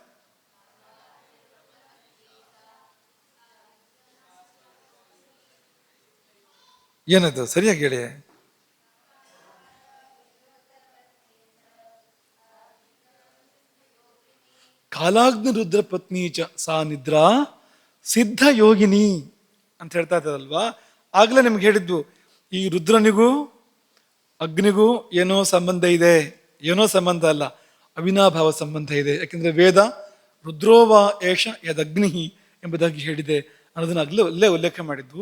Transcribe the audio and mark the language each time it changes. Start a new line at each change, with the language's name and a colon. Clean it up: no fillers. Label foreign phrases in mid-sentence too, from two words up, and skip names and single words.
Kannada: ಏನದು ಸರಿಯಾಗಿ ಹೇಳಿ.
Sanskrit: ಕಾಲಾಗ್ನಿ ರುದ್ರ ಪತ್ನಿ ಚ ಸಾ ನಿದ್ರಾ ಸಿದ್ಧ ಯೋಗಿನಿ
Kannada: ಅಂತ ಹೇಳ್ತಾ ಇದ್ದಲ್ವಾ. ಆಗ್ಲೇ ನಿಮ್ಗೆ ಹೇಳಿದ್ವು, ಈ ರುದ್ರನಿಗೂ ಅಗ್ನಿಗೂ ಏನೋ ಸಂಬಂಧ ಇದೆ. ಏನೋ ಸಂಬಂಧ ಅಲ್ಲ, ಅವಿನಾಭಾವ ಸಂಬಂಧ ಇದೆ. ಯಾಕೆಂದ್ರೆ
Sanskrit: ವೇದ ರುದ್ರೋವಾ ಏಷ ಯದಗ್ನಿ
Kannada: ಎಂಬುದಾಗಿ ಹೇಳಿದೆ ಅನ್ನೋದನ್ನ ಅಲ್ಲೇ ಉಲ್ಲೇಖ ಮಾಡಿದ್ವು.